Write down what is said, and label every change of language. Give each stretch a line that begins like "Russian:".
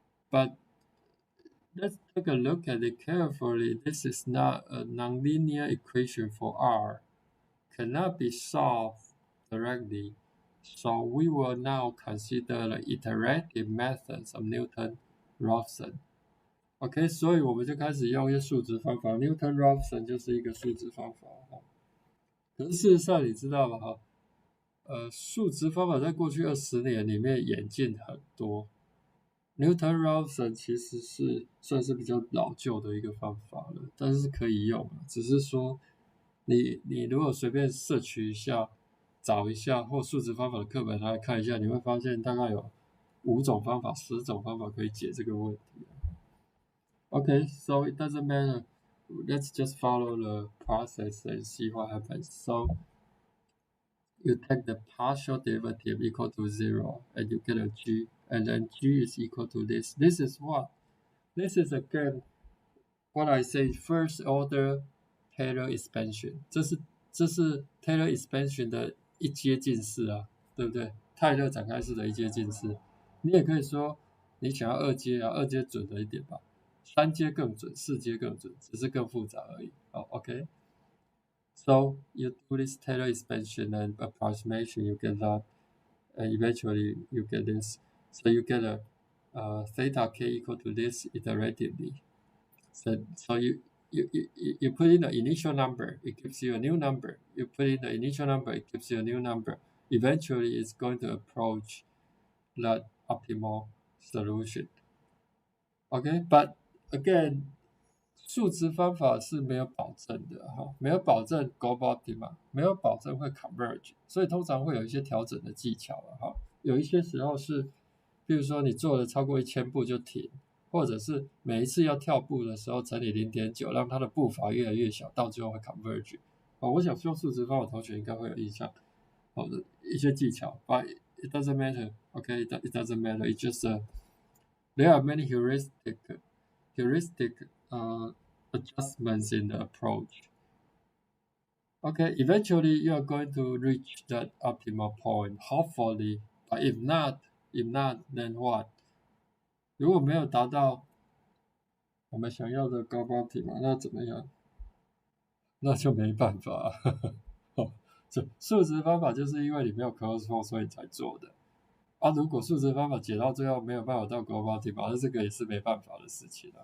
English: But let's take a look at it carefully. This is not a nonlinear equation for R. Cannot be solved directly. So we will now consider the iterative methods of Newton-Raphson.
Chinese: OK， 所以我们就开始用一些数值方法。Newton-Raphson 就是一个数值方法。可是事实上，你知道吗？数值方法在过去20年里面演进很多。 Newton-Raphson 其实是算是比较老旧的一个方法了，但是可以用。只是说你如果随便摄取一下、找一下或数值方法的课本来看一下，你会发现大概有5种方法、10种方法可以解这个问题。
English: Okay, so it doesn't matter. Let's just follow the process and see what happens. So you take the partial derivative equal to 0 and you get a g, and then g is equal to this. This is what? This is again what I say first order Taylor expansion.
Chinese: 这是 Taylor expansion 的一阶近式啊，对不对？泰勒展开式的一阶近式。你也可以说你想要2阶啊，2阶准了一点吧，3阶更准，4阶更准，只是更复杂而已。 OK。
English: So you do this Taylor expansion and approximation, you get that, and eventually you get this. So you get a theta k equal to this iteratively. So you put in the initial number, it gives you a new number. You put in the initial number, it gives you a new number. Eventually, it's going to approach that optimal solution. Okay, but again,
Chinese: 数值方法是没有保证的哈，没有保证 global optima， 没有保证会 converge， 所以通常会有一些调整的技巧了哈。有一些时候是，比如说你做了超过1000步就停，或者是每一次要跳步的时候乘以 0.9， 让它的步伐越来越小，到最后会 converge。我想用数值方法，同学应该会有印象。好的一些技巧
English: ，but it doesn't matter. Okay, it doesn't matter. It's just there are many heuristics heuristic adjustments in the approach. Okay, eventually you are going to reach that optimal point, hopefully. But if not, then what?
Chinese: 如果没有达到我们想要的高光体嘛，那怎么样？那就没办法。哦，这数值方法就是因为你没有 close form 所以才做的。啊，如果数值方法解到最后没有办法到 global t 那这个也是没办法的事情了。